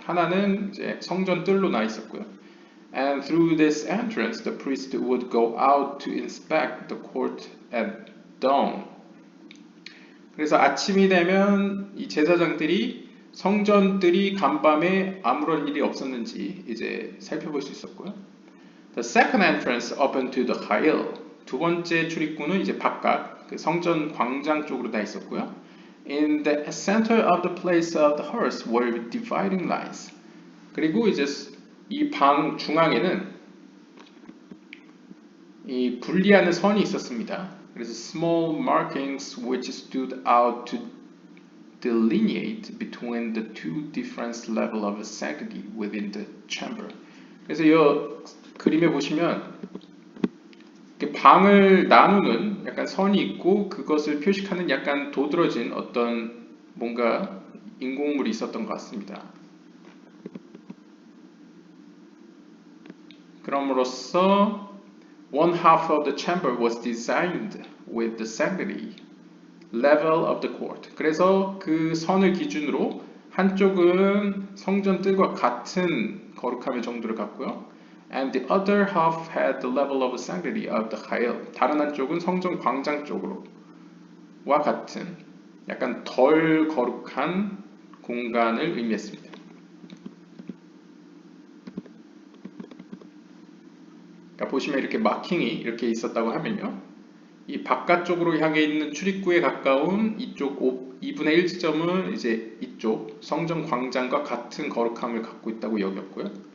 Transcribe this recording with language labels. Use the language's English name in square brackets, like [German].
[Korean] 하나는 이제 성전 뜰로 나 있었고요. [English] And through this entrance, the priest would go out to inspect the court at dawn. [Korean] 그래서 아침이 되면 이 제사장들이 성전들이 간밤에 아무런 일이 없었는지 이제 살펴볼 수 있었고요. [English] The second entrance opened to the Ha'il. [Korean] 2번째 출입구는 이제 바깥 그 성전 광장 쪽으로 다 있었고요. [English] In the center of the place of the hearse were dividing lines. [Korean] 그리고 이제 이 방 중앙에는 이 분리하는 선이 있었습니다. 그래서 [English] small markings which stood out to delineate between the 2 different levels of sanctity within the chamber. [Korean] 그래서 이 그림에 보시면 방을 나누는 약간 선이 있고 그것을 표식하는 약간 도드라진 어떤 뭔가 인공물이 있었던 것 같습니다. 그럼으로써 [English] one half of the chamber was designed with the sanctity level of the court. [Korean] 그래서 그 선을 기준으로 한쪽은 성전 뜰과 같은 거룩함의 정도를 갖고요. [English] And the other half had the level of sanctity of the Ha'il. [Korean] 다른 한쪽은 성전 광장 쪽으로와 같은 약간 덜 거룩한 공간을 의미했습니다. 그러니까 보시면 이렇게 마킹이 이렇게 있었다고 하면요. 이 바깥쪽으로 향해 있는 출입구에 가까운 이쪽 2분의 1 지점은 이제 이쪽 성전 광장과 같은 거룩함을 갖고 있다고 여겼고요.